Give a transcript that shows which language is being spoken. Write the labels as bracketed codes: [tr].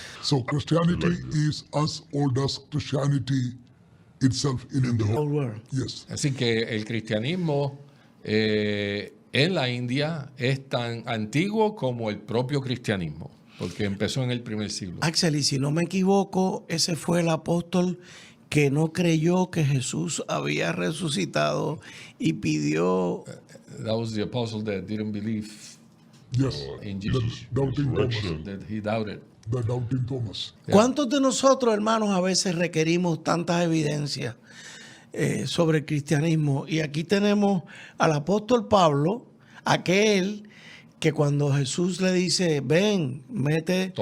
[en] So Christianity is as old as Christianity itself in India. Old world. Yes. [es] Así que el cristianismo en la India es tan antiguo como el propio cristianismo, porque empezó en el primer siglo. Axel, y si no me equivoco, ese fue el apóstol que no creyó que Jesús había resucitado y pidió... [en] That was the apostle that didn't believe Yes. in The Jesus, doubting Thomas. that he doubted. The doubting Thomas. [es] ¿Cuántos de nosotros, hermanos, a veces requerimos tantas evidencias sobre el cristianismo? Y aquí tenemos al apóstol Pablo, aquel que cuando Jesús le dice, ven, mete...